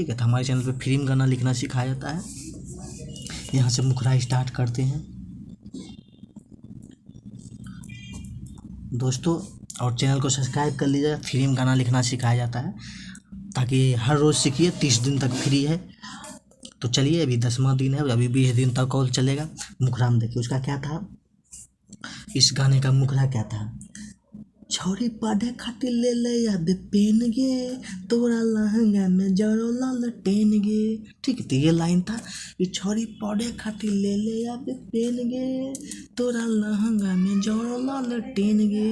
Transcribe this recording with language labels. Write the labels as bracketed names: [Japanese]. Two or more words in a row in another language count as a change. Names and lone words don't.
[Hindi] ठीक है, तो हमारे चैनल पे फ्री में गाना लिखना सिखाया जाता है। यहाँ से मुखरा स्टार्ट करते हैं दोस्तों, और चैनल को सब्सक्राइब कर लीजिएगा। फ्री में गाना लिखना सिखाया जाता है ताकि हर रोज़ सीखिए। 30 दिन तक फ्री है। तो चलिए, अभी 10वां दिन है, अभी 20 दिन तक और चलेगा। मुखरा में देखिए उसका क्या था, इस गाने का मुखरा क्या था। [Angika] छौरी पढ़े खातिर ले ले आबे पेन गे, तोरा लहंगा में जरो ललटेन गे। [Hindi] ठीक है, तो ये लाइन था, ये [Angika] छौरी पढ़े खातिर ले ले आबे पेन गे, तोरा लहंगा में जरो ललटेन गे।